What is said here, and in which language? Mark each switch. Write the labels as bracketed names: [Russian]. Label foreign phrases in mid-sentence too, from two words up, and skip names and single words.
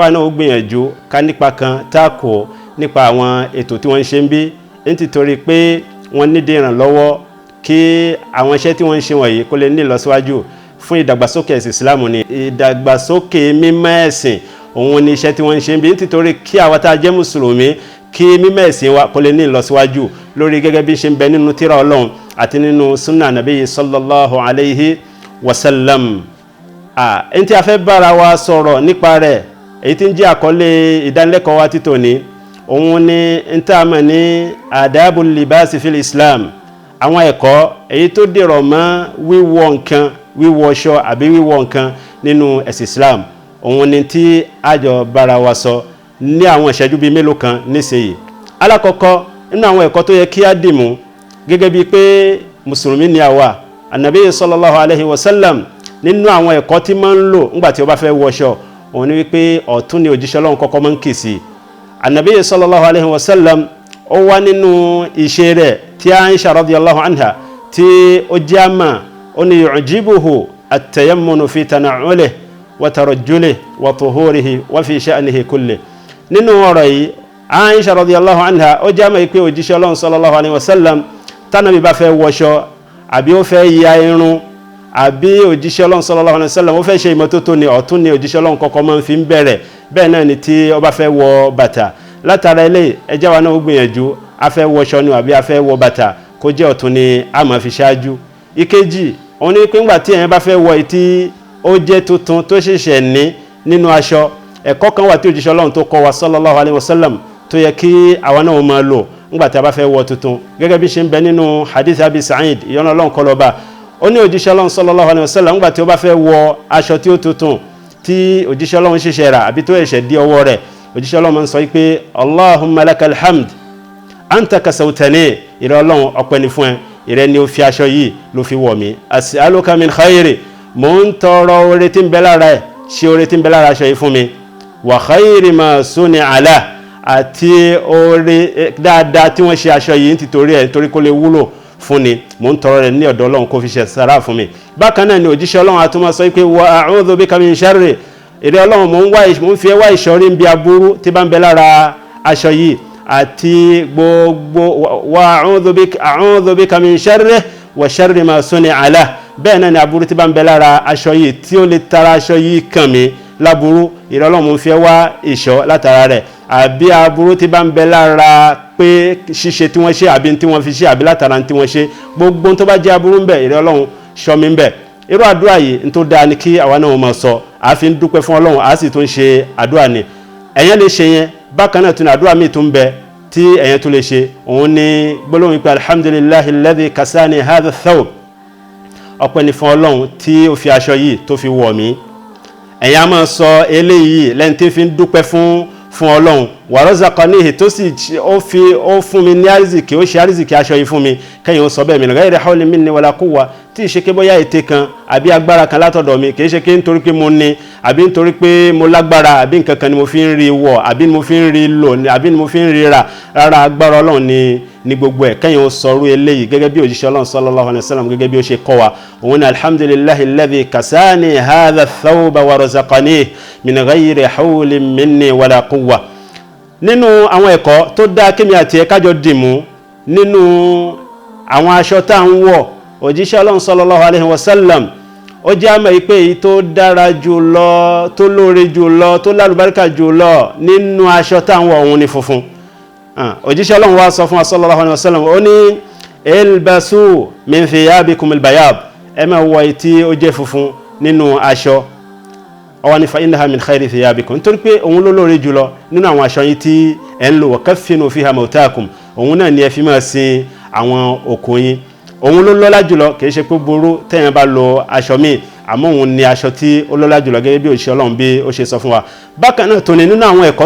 [Yoruba] káwa náà ó gbìyànjú ká nípa kan tá a kó nípa àwọn ètò tí wọ́n ń ṣe ń bí nítorí pé wọ́n nídìí ìrànlọ́wọ́ kí àwọn iṣẹ́ tí wọ́n ń ṣe wọ̀nyí kó lè ní ìlọsíwájú fún ìdàgbàsókè ẹ̀sìn Islam ni ìdàgbàsókè mímọ́ ẹ̀sìn òun ni iṣẹ́ tí wọ́n ń ṣe bí nítorí kí àwa tá a jẹ́ mùsùlùmí kí mímọ́ ẹ̀sìn wa kó lè ní ìlọsíwájú lórí gẹ́gẹ́ bí ṣe ń bẹ nínú tírà Ọlọ́run àti nínú [Arabic] سنة نبي صلى الله عليه وسلم. [Yoruba] Ẹni tí a fẹ́ bára wa sọ̀rọ̀ nípa rẹ̀ èyí tí ń jẹ́ àkọlé ìdánilẹ́kọ̀ọ́ wa títòní òun ni ntàmà ní [Arabic] آداب اللباس في الإسلام, [Yoruba] àwọn ẹ̀kọ́ èyí tó dèrò mọ́ wíwọ̀ nǹkan, wíwọṣọ àbí wíwọ̀ nǹkan nínú ẹ̀sìn Islam. Òun ni tí àjọ bára wa sọ ní àwọn ìṣẹ́jú bíi mélòó kan nísìnyí. Alákọ̀ọ́kọ́ nínú àwọn ẹ̀kọ́ tó yẹ kí á dìmú gẹ́gẹ́ bíi pé mùsùlùmí ni àwa, Ànábì [Arabic] صلى الله عليه وسلم [Yoruba] nínú àwọn ẹ̀kọ́ tí máa ń lò nígbà tí ó bá fẹ́ wọṣọ òun ni wípé ọ̀tún ni òjíṣẹ́ Ọlọ́run kọ́kọ́ máa ń kì sí. Ànábì [Arabic] صلى الله عليه وسلم [Yoruba] ó wà nínú iṣẹ́ rẹ̀ tí Aisha [Arabic] رضي الله عنها [Yoruba] tí ó jama ó ní [Arabic] يعجبه التيمن في تنعله وترجله وطهوره وفي شأنه كله. [Yoruba] Nínú ọ̀rọ̀ yìí Aisha [Arabic] رضي الله عنها [Yoruba] ó jama pé òjíṣẹ́ Ọlọ́run [Arabic] صلى الله عليه وسلم [Yoruba] tánàbí bá fẹ́ wọṣọ àbí ó fẹ́ ya irun àbí òjíṣẹ́ Ọlọ́run sallallahu alaihi wasallam ó fẹ́ ṣe ìmọ́tótó ni ọ̀tún ni òjíṣẹ́ Ọlọ́run kọ́kọ́ máa ń fi bẹ̀rẹ̀. Bẹ́ẹ̀ náà ni tí ó bá fẹ́ wọ bàtà, látara ilé ẹjẹ́ wa náà ó gbìyànjú a fẹ́ wọṣọ ni àbí a fẹ́ wọ bàtà kó jẹ́ ọ̀tún ni a máa fi ṣáájú. Ìkejì òun ni pé ńgbà tí ẹ̀yin bá fẹ́ wọ ìtí ó jẹ́ tuntun tó ṣẹ̀ṣẹ̀ ní nínú aṣọ, ẹ̀kọ́ kan wà tí òjíṣẹ́ Ọlọ́run tó kọ́ wa [Arabic] صلى الله عليه وسلم [Yoruba] tó yẹ kí àwa náà máa lò ńgbà tí a bá fẹ́ wọ tuntun gẹ́gẹ́ bí ṣe ń bẹ nínú hadith Abi Sa'id ìyọ́nà Ọlọ́run kó lọ bá. Ó ní òjíṣẹ́ Ọlọ́run [Arabic] صلى الله عليه وسلم [Yoruba] ńgbà tí ó bá fẹ́ wọ aṣọ tí ó tuntun tí òjíṣẹ́ Ọlọ́run ṣẹ̀ṣẹ̀ rà àbí tó ẹ̀ṣẹ̀ dí ọwọ́ rẹ̀, òjíṣẹ́ Ọlọ́run sọ pé [Arabic] اللهم لك الحمد أنت كسوتني, [Yoruba] ìrẹ́ Ọlọ́run ọpẹ́ ni fún ẹ, ìrẹ́ ni ó fi aṣọ yìí ló fi wọ̀ mí. [Arabic] أسألك من خير, [Yoruba] mò ń tọrọ oore tí ń bẹ lára ẹ̀, ṣe oore tí ń bẹ lára aṣọ yìí fún mi. [Arabic] وخير ما صنع له, [Yoruba] àti oore dáadáa tí wọ́n ṣe aṣọ yìí nítorí ẹ̀ nítorí kó lè wúlò fún ni, mò ń tọrọ rẹ̀ ní ọ̀dọ̀ Ọlọ́run kó fi ṣe sàrà fún mi. Bákan náà ni òjíṣẹ́ Ọlọ́run àtúmọ̀ sọ pé [Arabic] وأعوذ بك من شر, [Yoruba] ìrẹ́ Ọlọ́run mò ń fi wá ìṣọ́rí ń bí aburú tí bá ń bẹ lára aṣọ yìí àti gbogbo [Arabic] وأعوذ بك من شره وشر ما صنع له. [Yoruba] Bẹ́ẹ̀ náà ni aburú tí bá ń bẹ lára aṣọ yìí tí ó lè tara aṣọ yìí kàn mí láburú, ìrẹ́ Ọlọ́run mò ń fi wá ìṣọ́ látara rẹ̀. Àbí aburú tí bá ń bẹ lára pé ṣíṣe tí wọ́n ṣe àbí tí wọ́n fi ṣe àbí látara tí wọ́n ṣe, gbogbo tó bá jẹ́ aburú ń bẹ ìrẹ́ Ọlọ́run ṣọ́ mi ń bẹ. Irú àdúrà yìí ń tó dáa ní kí àwa náà máa sọ, a fi ń dúpẹ́ fún Ọlọ́run a sì tún ṣe àdúrà ni. Ẹ̀yẹn lè ṣe yẹn. Bákan náà tún àdúrà míì tún bẹ tí ẹ̀yẹn tún lè ṣe, òun ni gbólóhùn pé [Arabic] الحمد لله الذي كساني هذا الثوب, [Yoruba] ọpẹ́ ni fún Ọlọ́run tí ó fi aṣọ yìí tó fi wọ̀ mí. Ẹ̀yẹn a máa sọ eléyìí lẹ́ni tí fi ń dúpẹ́ fún Ọlọ́run. [Arabic] ورزقنيه, [Yoruba] tó sì ó fún mi ní àrísìkí, ó ṣe àrísìkí aṣọ yìí fún mi. Kẹ́yìn ó sọ bẹ́ẹ̀ [Arabic] من غير حول مني ولا قوة, [Yoruba] tí ìṣe ké bóyá ète kan àbí agbára kan látọ̀dọ̀ mi, kìí ṣe ké nítorí pé mo ní àbí nítorí pé mo lágbára àbí nǹkan kan ni mo fi ń rí wọ̀ àbí ni mo fi ń rí lò àbí ni mo fi ń rí rà, rárá agbára Ọlọ́run ni gbogbo ẹ̀. Kẹ́yìn ó sọrú eléyìí gẹ́gẹ́ bí òjíṣẹ́ Ọlọ́run [Arabic] صلى الله عليه وسلم [Yoruba] gẹ́gẹ́ bí ó ṣe kọ́ wa. Òun ni [Arabic] الحمد لله الذي كساني هذا الثوب ورزقني من غير حول مني ولا قوة. [Yoruba] Nínú àwọn ẹ̀kọ́ tó dá kémi àti ẹ̀kájọ dìmú nínú àwọn aṣọ tá ń wọ̀, òjíṣẹ́ Ọlọ́run [Arabic] صلى الله عليه وسلم [Yoruba] ó jẹ́ àmọ́ pé èyí tó dára jù lọ, tó lóore jù lọ, tó lálùbáríkà jù lọ nínú aṣọ tá ń wọ̀ òun ni funfun. Òjíṣẹ́ Ọlọ́run wá sọ fún [Arabic] صلى الله عليه وسلم, [Yoruba] ó ní [Arabic] البسوا من ثيابكم البياض, [Yoruba] ẹ máa wọ èyí tí ó jẹ́ funfun nínú aṣọ ọwọ́ ní [Arabic] فإنها من خير ثيابكم [Yoruba] nítorí pé òun ló lóore jùlọ nínú àwọn aṣọ yín tí ẹ̀ ń lò [Arabic] وكفنوا فيها موتاكم [Yoruba] òun náà ni ẹ fi máa sin àwọn òkú yín òun ló lọ́lá jùlọ kìí ṣe pé burú tẹ́yàn bá lo aṣọ míì àmọ́ òun ni aṣọ tí ó lọ́lá jùlọ gẹ́gẹ́ bí òṣìṣẹ́ Ọlọ́run bí ó ṣe sọ fún wa bákan náà tó ní nínú àwọn ẹ̀kọ́